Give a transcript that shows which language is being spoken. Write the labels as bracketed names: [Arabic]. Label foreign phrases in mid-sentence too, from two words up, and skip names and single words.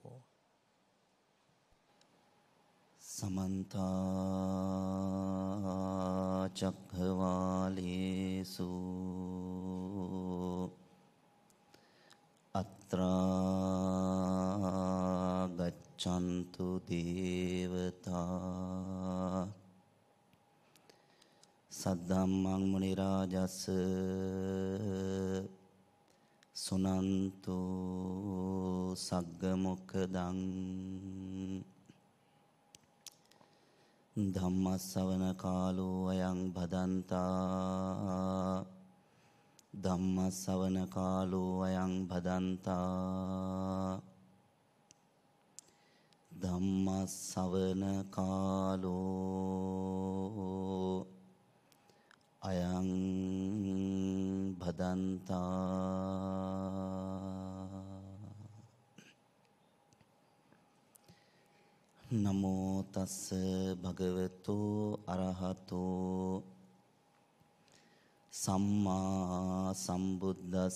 [Pali] समन्त चक्रवालेषु अत्रा गच्छन्तु देवता सद्धम्मं मुनि राजस् सुनन्तु सग्ग मुक्खदं ධම්මස්සවන කාලෝ අයං භදන්තා ධම්මස්සවන කාලෝ අයං භදන්තා ධම්මස්සවන කාලෝ අයං භදන්තා. නමෝ තස්ස භගවතු අරහතෝ සම්මා සම්බුද්දස්ස.